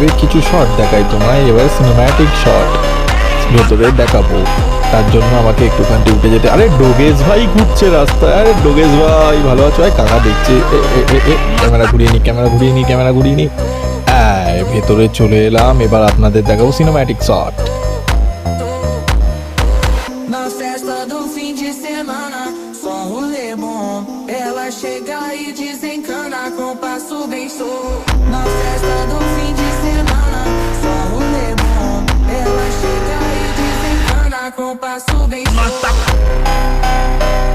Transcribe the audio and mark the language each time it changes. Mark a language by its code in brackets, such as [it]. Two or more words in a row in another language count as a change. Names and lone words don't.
[bn] কিছু শট দেখাই তোমায়, এবার সিনেম্যাটিক শট ভেতরে দেখাবো। তার জন্য আমাকে একটুখানি উঠে যেতে। আরে ডোগেশ ভাই ঘুরছে রাস্তায়। আরে ডোগেশ ভাই ভালো আছো? কাকা দেখছে। ক্যামেরা ঘুরিয়ে নি, ক্যামেরা ঘুরিয়ে নি, ক্যামেরা ঘুরিয়ে নি। ভেতরে চলে এলাম, এবার আপনাদের দেখাবো সিনেম্যাটিক শট। [pt] Na festa do fim de semana, só um rolê bom. Ela chega e desencana com passo bem solto. Na festa do fim de semana, só um rolê bom. Ela chega e desencana com passo bem solto.